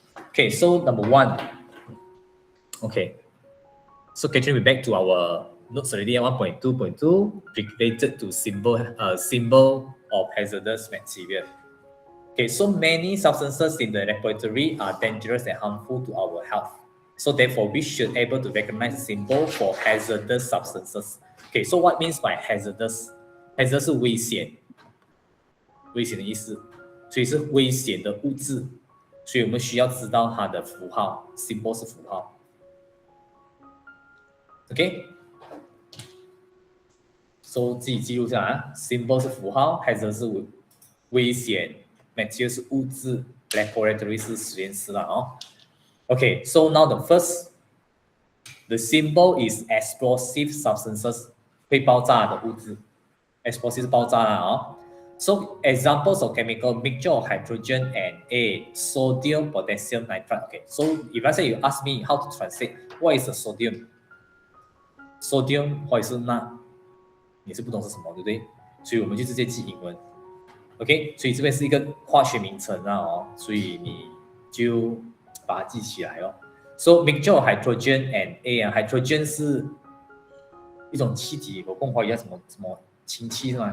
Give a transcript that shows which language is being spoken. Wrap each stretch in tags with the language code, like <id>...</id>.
<en>Okay, so number 1. Okay, so Catherine, we back to our notes already at 1.2.2 related to symbol of hazardous material. Okay, so many substances in the laboratory are dangerous and harmful to our health. So therefore, we should able to recognize the symbol for hazardous substances. Okay, so what means by hazardous?</en> <zh>Hazardous 是危险，危险的意思，所以是危险的物质，所以我们需要知道它的符号 ，symbol 是符号。 OK， so 自己记录下来 ，symbol 是符号 ，hazard 是危险 ，material 是物质 ，laboratory 是实验室啦</zh> <en>Okay, so now the symbol is explosive substances， 会爆炸的物质 ，explosive 是爆炸啦So examples of chemical mixture of hydrogen and A, sodium, potassium, nitrate. Okay, so if I say you ask me how to translate, what is the sodium?</en> <zh>Sodium 或者是钠，你是不懂是什么，对不对？所以我们就直接记英文。OK， 所以这边是一个化学名称所以你就把它记起来</zh> <en>So mixture of hydrogen and A</en> <zh>hydrogen 是一种气体，我跟华语叫什么氢气是吗？</zh>